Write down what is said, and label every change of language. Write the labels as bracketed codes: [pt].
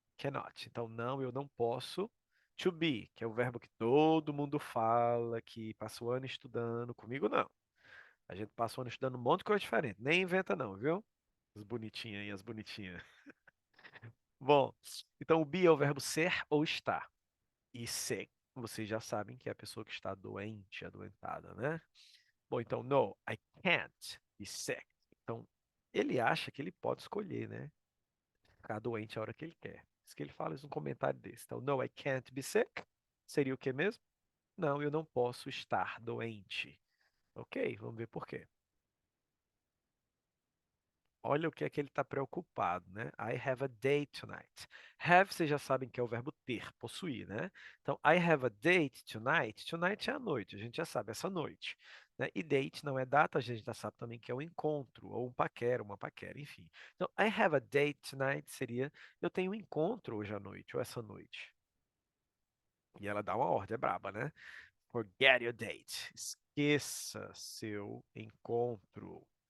[pt] Cannot. Então, não, eu não posso. To be, que é o verbo que todo mundo fala, que passa o ano estudando. Comigo, não. A gente passa o ano estudando um monte de coisa diferente. Nem inventa, não, viu? As bonitinhas e as bonitinhas. Bom, então o be é o verbo ser ou estar. E sick, vocês já sabem que é a pessoa que está doente, adoentada, né? Bom, então, [en] no, I can't be sick. [pt] Então, ele acha que ele pode escolher, né? Ficar doente a hora que ele quer. Isso que ele fala isso num comentário desse. Então, [en] no, I can't be sick. [pt] Seria o que mesmo? Não, eu não posso estar doente. Ok, vamos ver por quê. Olha o que é que ele está preocupado, né? [en] I have a date tonight. [pt] Have, vocês já sabem que é o verbo ter, possuir, né? Então, [en] I have a date tonight. [pt] Tonight é a noite, a gente já sabe, essa noite. Né? E date não é data, a gente já sabe também que é um encontro, ou um paquera, uma paquera, enfim. Então, [en] I have a date tonight [pt] seria eu tenho um encontro hoje à noite, ou essa noite. E ela dá uma ordem, é braba, né? [en] Forget your date. [pt] Esqueça seu encontro.